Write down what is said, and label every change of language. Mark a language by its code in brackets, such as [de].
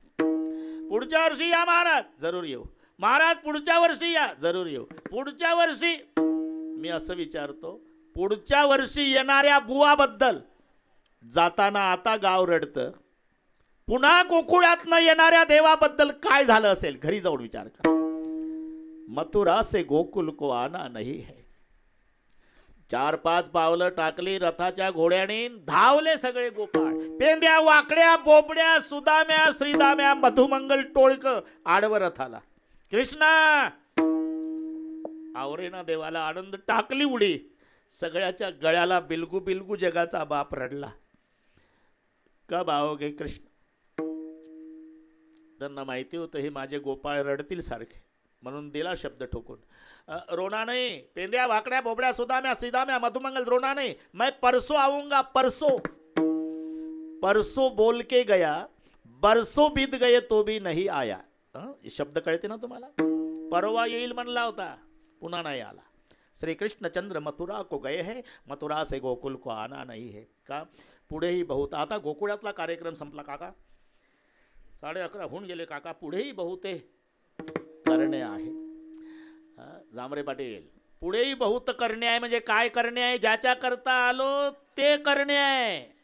[mr] पुढच्या वर्षी या महाराज. जरूर येऊ महाराज. पुढच्या वर्षी या. जरूर येऊ. पुढच्या वर्षी मी असं विचारतो. पुढच्या वर्षी येणाऱ्या बुवाबद्दल जाताना आता गाव रडतं. पुन्हा गोकुळात न येणाऱ्या देवाबद्दल काय झालं असेल. घरी जाऊन विचार करा. [hi] मथुरा से गोकुल को आना नहीं है. [mr] 4-5 पावलं टाकली रथाच्या घोड्याने. धावले सगळे गोपाळ. पेंद्या वाकड्या बोबड्या सुदाम्या श्रीदाम्या मधुमंगल टोळक आडवं रथाला. कृष्णा आवरेना देवाला आनंद. टाकली उडी. सगळ्याच्या गळ्याला बिलगू बिलगू जगाचा बाप रडला. [hi] कब आओगे कृष्ण. [mr] त्यांना माहिती होतं हे माझे गोपाळ रडतील सारखे म्हणून दिला शब्द ठोकून. [hi] रोना नहीं. पेंद्या भाकड्या बोबड्या सुदाम्या सीदाम्या मधुमंगल रोना नहीं. मैं परसों आऊंगा. परसों. परसों बोल के गया. बरसों बीत गए तो भी नहीं आया. [mr] शब्द कळते ना तुम्हाला. परवा येईल म्हणला होता. पुन्हा नाही आला. [hi] श्री कृष्ण चंद्र मथुरा को गए हैं. मथुरा से गोकुल को आना नहीं है का. [mr] पुढेही बहुत. आता गोकुळातला कार्यक्रम संपला काका. 11:30 होऊन गेले काका. पुढेही बहुत करणे आहे. जांभरे पाटील. पुढेही बहुत करणे आहे म्हणजे काय करणे आहे. ज्याच्या करता आलो ते करणे आहे.